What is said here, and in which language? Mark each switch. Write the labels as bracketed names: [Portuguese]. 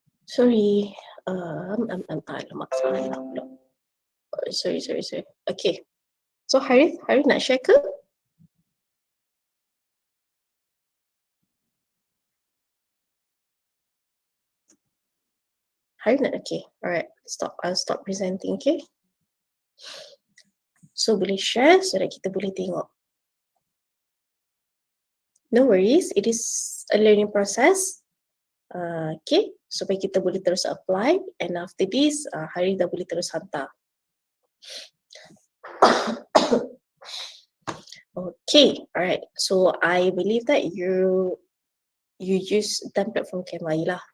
[Malay] Sorry. Alamak, salah pula. Sorry. Okay. So Harith nak share ke? Harith nak? Okay. Alright. [English] I'll stop presenting, okay? [Malay] So boleh share so that kita boleh tengok. [English] No worries, it is a learning process. [Malay] Okay, supaya kita boleh terus apply [English] and after this, [Malay] Harith dah boleh terus hantar. [English] Okay, alright. So I believe that you use template from Canva lah.